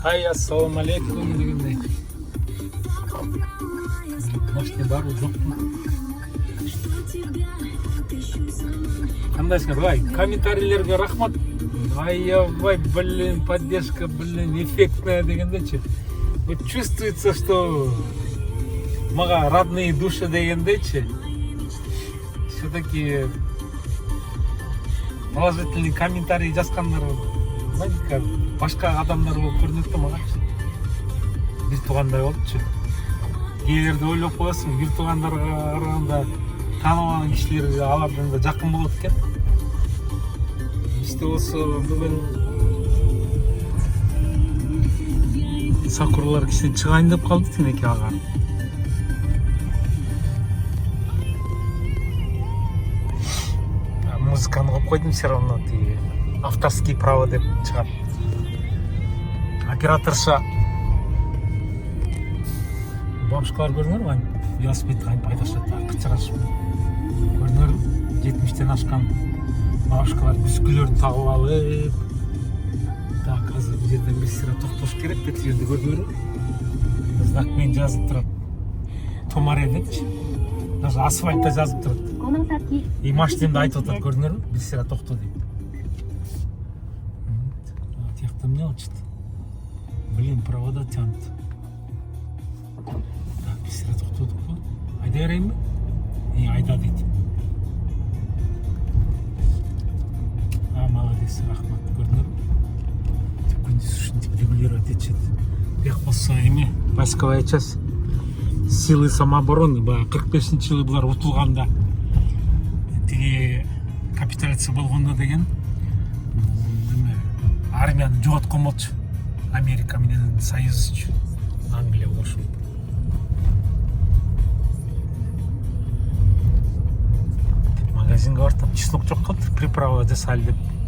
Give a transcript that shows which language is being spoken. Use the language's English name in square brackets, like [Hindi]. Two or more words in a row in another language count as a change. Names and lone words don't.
[Kyrgyz] Ай, ассалаумалейкум дегендей. Машина бар жоқ па? Қандайсыңдар? Ай, комментарийлерге рахмат. Аябай, [Russian] блин, поддержка, блин, эффектная дегендейчи. Вот чувствуется, что мага родные души дегендейчи. Все-таки положительный комментарий [Kyrgyz] жазгандар, [Russian] знаете, как [Kyrgyz] башка адамдар болуп көрүнөт да мага. Бир туугандай болупчу. Кээ бирде ойлоп коесуң, бир туугандарга караганда тааныбаган кишилер алардан да жакын болот экен. Бизде болсо бүгүн сакуралар кичине чыгайын деп калды тинеке ага. Музыканы коюп койдум, [Russian] все равно [Kyrgyz] тиги [Russian] авторский право [Kyrgyz] деп чыгат. Операторша бабушкалар көрдүңөрбү? Аны велосипедди кантип айдашат, кычырашып. Көрдүңөрбү? 70-тен ашкан бабушкалар бүскүлөрүн тагып алып. Так, азыр бул жерден бир сыра токтош керек деп жерде көрдүңөрбү? Знак менен жазып турат. Томаре депчи. Даже асфальтта жазып турат. И машинемди айтып атат, көрдүңөрбү? Бир сыра токто деп. Тиякта эмне болчу? [Russian] Блин, провода тянут. [Kyrgyz] Так, бир сыра токтодук го. Айда берейинби? Айда дейт. Молодец, рахмат, көрдүңөрбү? Күндүз ушинтип регулировать этишет. Бияк болсо эме, [Russian] войсковая часть силы самообороны, [Kyrgyz] баягы 45-жылы булар утулганда тиги капитуляция болгондо деген армияны жоготкон болчу. Америка менен союзчу, Англия кошулуп. Магазинге бартып, чеснок жок калды, приправа жасайлы деп.